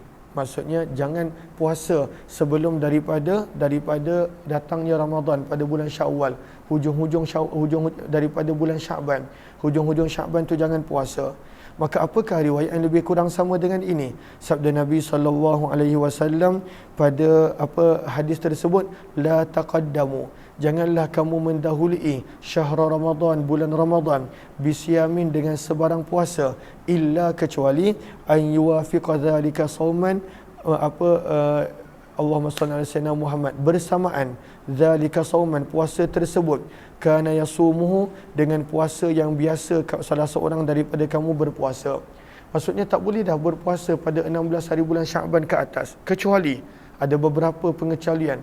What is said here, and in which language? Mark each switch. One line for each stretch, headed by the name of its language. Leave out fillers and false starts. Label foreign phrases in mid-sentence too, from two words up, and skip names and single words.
Malay: Maksudnya jangan puasa sebelum daripada datangnya Ramadan pada bulan Syawal, hujung daripada bulan Syaban, hujung-hujung Syaban tu jangan puasa. Maka apakah riwayat yang lebih kurang sama dengan ini? Sabda Nabi SAW pada hadis tersebut,
Arabic: لا تقدموا,
Malay: janganlah kamu mendahului
Arabic: شهر رمضان,
Malay: bulan Ramadan, bisyamin, dengan sebarang puasa, illa kecuali
Arabic: أن يوافق ذلك صوما, اللهم صل على سيدنا محمد,
Malay: bersamaan
Arabic: ذلك صوما,
Malay: puasa tersebut,
Arabic: كان يصومه,
Malay: dengan puasa yang biasa salah seorang daripada kamu berpuasa. Maksudnya tak boleh dah berpuasa pada 16 hari bulan Syaban ke atas, kecuali ada beberapa pengecualian.